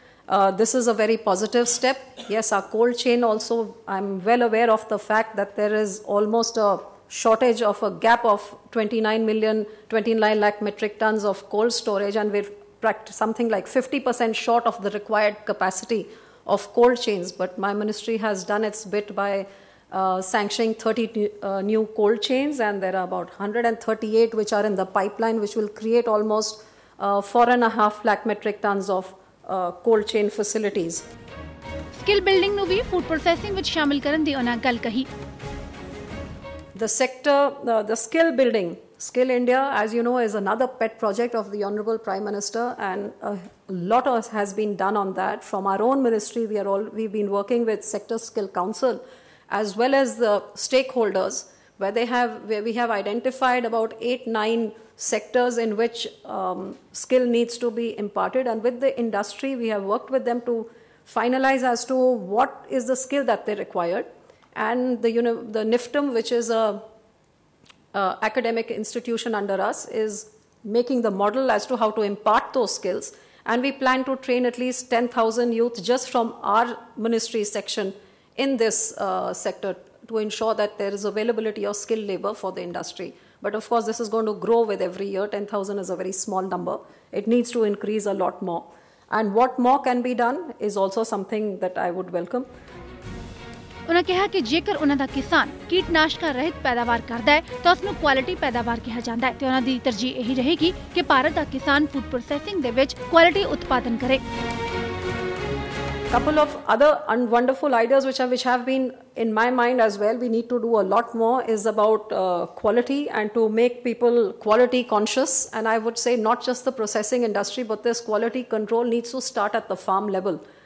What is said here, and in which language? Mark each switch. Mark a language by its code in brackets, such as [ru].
[en] This is a very positive step. Yes, our cold chain also, I'm well aware of the fact that there is almost a shortage of a gap of 29 lakh metric tons of cold storage, and we're something like 50% short of the required capacity of cold chains. But my ministry has done its bit by sanctioning 30 new cold chains, and there are about 138 which are in the pipeline, which will create almost 4.5 lakh metric tons of cold chain facilities. Skill building [pa] ਨੂੰ ਵੀ [en] food processing [pa] ਵਿੱਚ ਸ਼ਾਮਿਲ ਕਰਨ ਦੀ ਉਹਨਾਂ ਗੱਲ ਕਹੀ. [en] The sector, the skill building, Skill India, as you know, is another pet project of the Honorable Prime Minister, and a lot has been done on that. From our own ministry, we've been working with Sector Skill Council as well as the stakeholders, where we have identified about 8-9 sectors in which skill needs to be imparted, and with the industry, we have worked with them to finalize as to what is the skill that they required. And the NIFTM, which is a academic institution under us, is making the model as to how to impart those skills. And we plan to train at least 10,000 youth just from our ministry section in this sector to ensure that there is availability of skilled labor for the industry. But of course, this is going to grow with every year. 10,000 is a very small number. It needs to increase a lot more. And what more can be done is also something that I would welcome. [pa] ਉਹਨਾਂ ਕਿਹਾ ਕਿ ਜੇਕਰ ਉਹਨਾਂ ਦਾ ਕਿਸਾਨ ਕੀਟਨਾਸ਼ਕਾਂ ਰਹਿਤ ਪੈਦਾਵਾਰ ਕਰਦਾ ਹੈ ਤਾਂ ਉਸ ਨੂੰ ਕੁਆਲਿਟੀ ਪੈਦਾਵਾਰ ਕਿਹਾ ਜਾਂਦਾ ਹੈ ਤੇ ਉਹਨਾਂ ਦੀ ਤਰਜੀਹ ਇਹੀ ਰਹੇਗੀ ਕਿ ਭਾਰਤ ਦਾ ਕਿਸਾਨ ਫੂਡ ਪ੍ਰੋਸੈਸਿੰਗ ਦੇ ਵਿੱਚ ਕੁਆਲਿਟੀ ਉਤਪਾਦਨ ਕਰੇ. [en] Couple of other wonderful ideas which have been in my mind as well. We need to do a lot more is about quality and to make people quality conscious. And I would say not just the processing industry, but this quality control needs to start at the farm level.